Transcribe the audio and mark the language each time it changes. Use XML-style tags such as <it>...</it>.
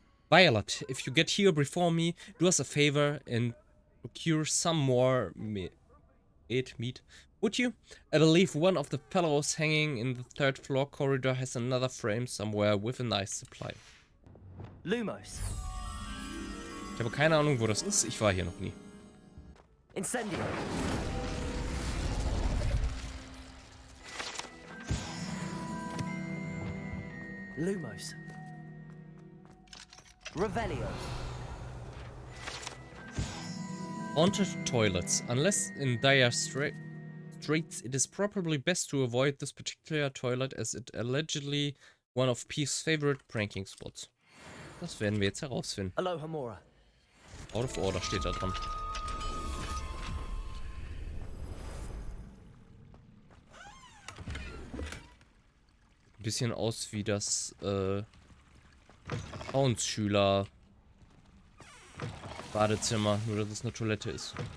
<en>Violet, if you get here before me, do us a favor and procure some more meat. Would you? I believe one of the fellows hanging in the 3rd floor corridor has another frame somewhere with a nice supply. Lumos.</en> <de>Ich habe keine Ahnung, wo das ist. Ich war hier noch nie. Incendio. Lumos. Revelio.</de> <en>Haunted toilets. Unless in dire straits, it is probably best to avoid this particular toilet as it allegedly one of Peeves' favorite pranking spots.</en> <de>Das werden wir jetzt herausfinden. Aloha Mora.</de> <en>Out of order</en> <de>steht da dran. Ein bisschen aus wie das Frauenschüler Badezimmer, nur dass es eine Toilette ist.</de>